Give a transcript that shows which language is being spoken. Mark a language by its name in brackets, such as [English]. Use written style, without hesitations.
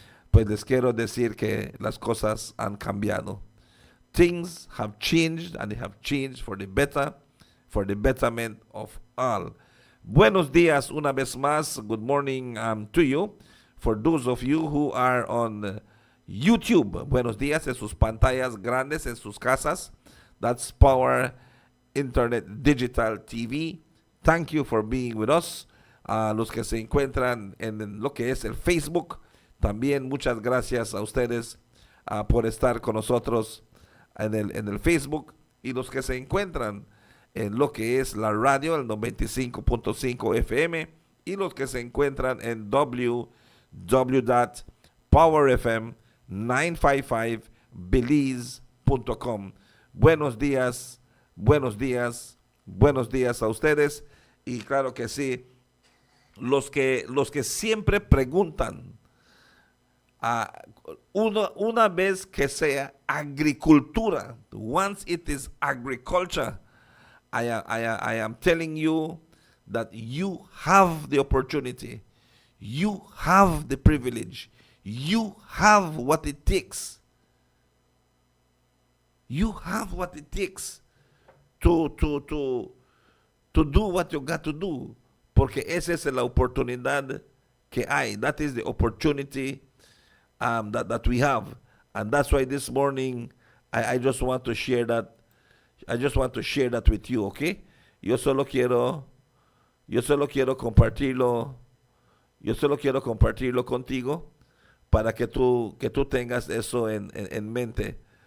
[Spanish] Pues les quiero decir que las cosas han cambiado. [English] Things have changed, and they have changed for the better, for the betterment of all. [Spanish] Buenos días una vez más. [English] Good morning to you. For those of you who are on YouTube, [Spanish] buenos días en sus pantallas grandes, en sus casas. [English] That's Power Internet Digital TV. Thank you for being with us. [Spanish] Los que se encuentran en lo que es el Facebook, también muchas gracias a ustedes por estar con nosotros en el Facebook. Y los que se encuentran en lo que es la radio, el 95.5 FM, y los que se encuentran en www.powerfm955belize.com. Buenos días, buenos días, buenos días a ustedes. Y claro que sí, los que siempre preguntan, una vez que sea agricultura, [English] once it is agriculture, I am telling you that you have the opportunity, you have the privilege, you have what it takes. You have what it takes to do what you got to do. [Spanish] Porque esa es la oportunidad que hay. [English] That is the opportunity that we have. And that's why this morning I just want to share that. I just want to share that with you, okay? [Spanish] Yo solo quiero compartirlo Yo solo quiero compartirlo contigo para que tú tengas eso en mente.